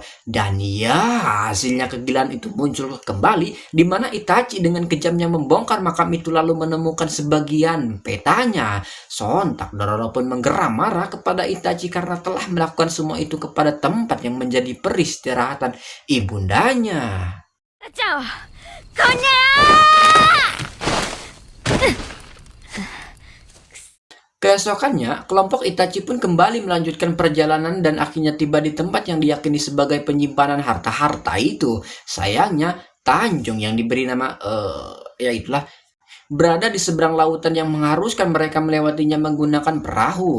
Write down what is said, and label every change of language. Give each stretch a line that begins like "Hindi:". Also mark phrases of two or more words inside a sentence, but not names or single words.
Indonesian: Dan ya, hasilnya kegilaan itu muncul kembali, di mana Itachi dengan kejamnya membongkar makam itu lalu menemukan sebagian petanya. Sontak Dororo pun menggeram marah kepada Itachi karena telah melakukan semua itu kepada tempat yang menjadi peristirahatan ibundanya. ちゃおこんにゃー Keesokannya, kelompok Itachi pun kembali melanjutkan perjalanan dan akhirnya tiba di tempat yang diyakini sebagai penyimpanan harta-harta itu. Sayangnya, Tanjung yang diberi nama, berada di seberang lautan yang mengharuskan mereka melewatinya menggunakan perahu.